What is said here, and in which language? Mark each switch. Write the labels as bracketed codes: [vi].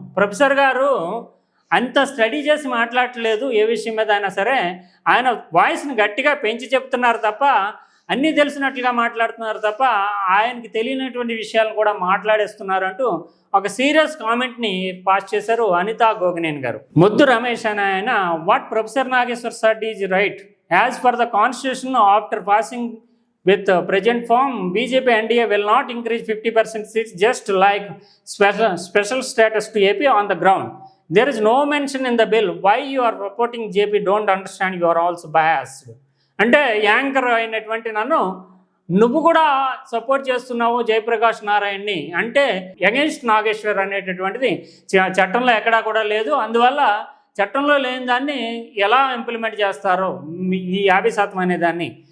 [te] Professor గారు అంత study చేసి మాట్లాడట్లేదు ఏ విషయం మీద అయినా సరే, ఆయన వాయిస్ని గట్టిగా పెంచి చెప్తున్నారు తప్ప, అన్నీ తెలిసినట్లుగా మాట్లాడుతున్నారు తప్ప ఆయనకి తెలియనటువంటి విషయాలను కూడా మాట్లాడేస్తున్నారు అంటూ ఒక సీరియస్ కామెంట్ని పాస్ చేశారు అనితా గోగినేని గారు. [en] Muddu Ramesh [te] అని ఆయన, [en] What professor Nageshwar said is right. As per the constitution, after passing with present form, BJP NDA will not increase 50% seats just like special status to AP on the ground. There is no mention in the bill. Why you are reporting JP? Don't understand, you are also biased. [te] అంటే anchor అయినటువంటి నన్ను నువ్వు కూడా support చేస్తున్నావు జయప్రకాష్ నారాయణని, అంటే against Nageshwar అనేటటువంటిది చట్టంలో ఎక్కడా కూడా లేదు, అందువల్ల చట్టంలో లేని దాన్ని ఎలా ఇంప్లిమెంట్ చేస్తారో ఈ 50% అనే దాన్ని.